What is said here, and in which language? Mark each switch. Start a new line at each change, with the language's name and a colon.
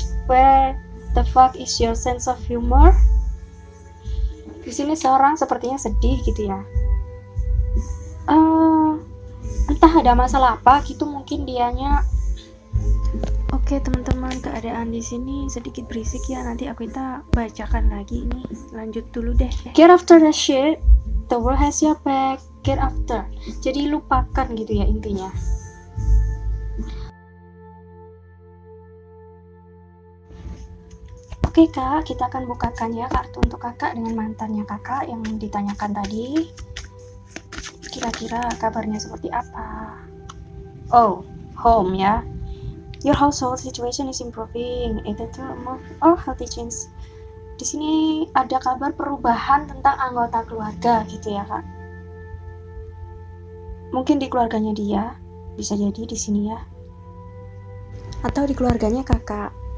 English: Where the fuck is your sense of humor?
Indonesian: Di sini seorang sepertinya sedih gitu ya. Entah ada masalah apa gitu, mungkin dianya. Oke teman-teman, keadaan di sini sedikit berisik ya. Nanti Aquita bacakan lagi nih. Lanjut dulu deh.
English: Get after the shit. The world has your back. Get after.
Indonesian: Jadi lupakan gitu ya intinya. Oke kak, kita akan bukakan ya kartu untuk kakak dengan mantannya kakak yang ditanyakan tadi. Kira-kira kabarnya seperti apa? Oh, home ya.
English: Your household situation is improving. Either to move or healthy change.
Indonesian: Di sini ada kabar perubahan tentang anggota keluarga gitu ya kak. Mungkin di keluarganya dia, bisa jadi di sini ya. Atau di keluarganya kakak.